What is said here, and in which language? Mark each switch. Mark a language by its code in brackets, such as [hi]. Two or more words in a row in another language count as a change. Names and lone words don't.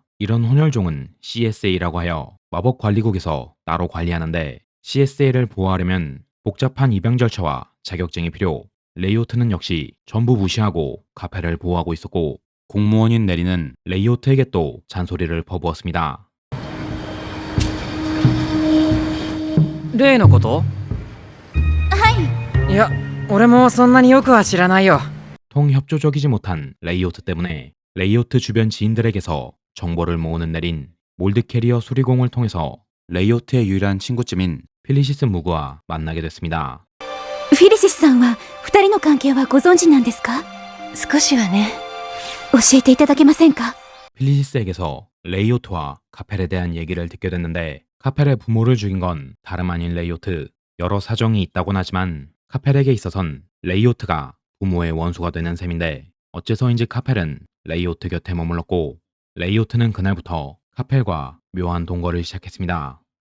[ko] 이런 혼혈종은 CSA라고 하여 마법 관리국에서 따로 관리하는데 CSA를 보호하려면 복잡한 입양 절차와 자격증이 필요. 레이오트는 역시 전부 무시하고 카펠을 보호하고 있었고 공무원인 내리는 레이오트에게 또 잔소리를 퍼부었습니다. [ja] 例のこと？いや、俺もそんなによくは知らないよ。 [ko] 통협조적이지 못한 레이오트 때문에 레이오트 주변 지인들에게서 정보를 모으는 내린. 몰드 캐리어 수리공을 통해서 레이오트의 유일한 친구쯤인 필리시스 무그와 만나게 됐습니다. [ja] フィリシスさんは二人の関係はご存知なんですか？少しはね。教えていただけませんか？ [ko] 필리시스에게서 레이오트와 카펠에 대한 얘기를 듣게 됐는데 카펠의 부모를 죽인 건 다름 아닌 레이오트. 여러 사정이 있다곤 하지만 카펠에게 있어선 레이오트가 부모의 원수가 되는 셈인데 어째서인지 카펠은 레이오트 곁에 머물렀고 레이오트는 그날부터 카펠과 묘한 동거를 시작했습니다.